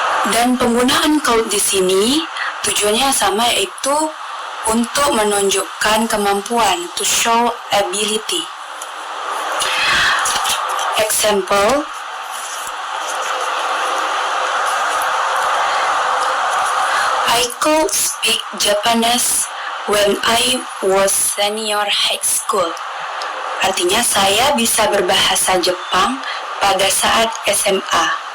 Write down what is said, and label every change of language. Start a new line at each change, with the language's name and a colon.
Indonesian: Dan penggunaan could di sini tujuannya sama, yaitu untuk menunjukkan kemampuan,
English: to show ability. Example, I could speak Japanese when I was senior high school.
Indonesian: Artinya saya bisa berbahasa Jepang pada saat SMA.